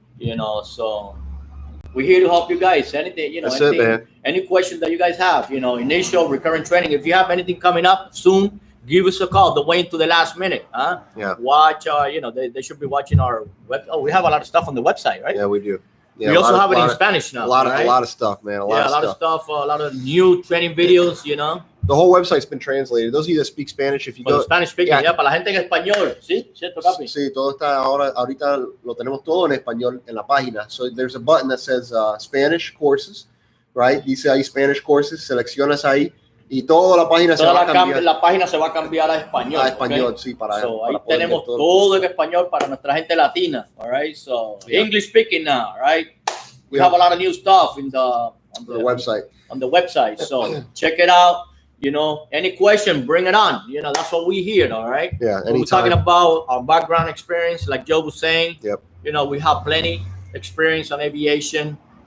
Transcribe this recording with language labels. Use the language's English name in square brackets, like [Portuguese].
[English] You know, so we're here to help you guys. Anything, you know, any question that you guys have, you know, initial recurrent training. If you have anything coming up soon, give us a call. Don't wait to the last minute. Huh? Yeah. Watch. They should be watching our web. Oh, we have a lot of stuff on the website, right? Yeah, we do. Yeah, we also have it in Spanish now. A lot of stuff, man. A lot of stuff. A lot of new training videos. You know. The whole website's been translated. Those of you that speak Spanish, if you go Spanish speaking, [Spanish] para la gente en español, sí, cierto, papi. Sí, todo está ahorita lo tenemos todo en español en la página. [English] So there's a button that says Spanish courses, right? [Spanish] Dice ahí Spanish courses, seleccionas ahí y toda la página se va a cambiar. La página se va a cambiar a español. A español, okay? Sí, para ahí tenemos todo en español para nuestra gente latina, all right? [English] So English speaking now, all right? We have a lot of new stuff on the website. On the website, so check it out. You know, any question, bring it on. You know, that's what we hear, all right? Yeah, we're talking about our background experience, like Joe was saying. Yep. You know, we have plenty experience on aviation.